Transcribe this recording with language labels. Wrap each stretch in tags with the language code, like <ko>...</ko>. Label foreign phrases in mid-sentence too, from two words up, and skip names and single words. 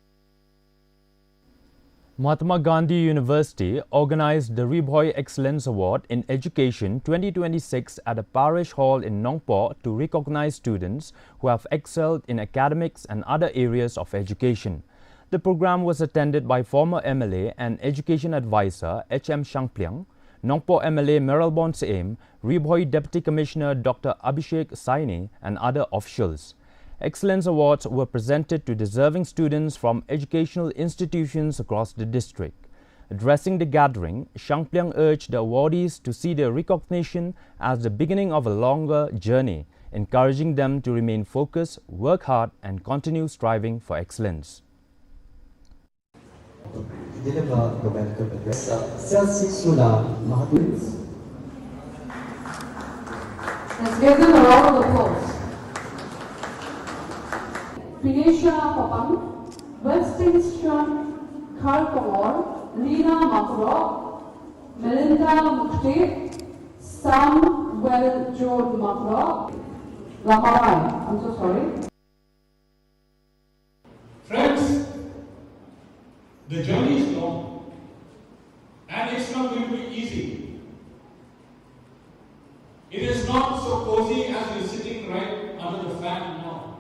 <en>Mahatma Gandhi University organized the Ribhoi Excellence Award in Education 2026 at a parish hall in Nongpo to recognize students who have excelled in academics and other areas of education. The program was attended by former MLA and Education Advisor H.M. Shangpliang, Nongpo MLA Meralbon Seem, Ribhoi Deputy Commissioner Dr. Abhishek Saini and other officials. Excellence Awards were presented to deserving students from educational institutions across the district. Addressing the gathering, Shangpliang urged the awardees to see their recognition as the beginning of a longer journey, encouraging them to remain focused, work hard, and continue striving for excellence. Deliver the welcome address. Selsi Sula Mahatmas. Let's give them a round of applause. Pinesha Papang, Westingstrom, Karkamor, Lina Makro, Melinda Mukti, Samuel Jod Makro, Lamarai. I'm so sorry. Friends, the journey is long and it's not going to be easy. It is not so cozy as you're sitting right under the fan now.</en>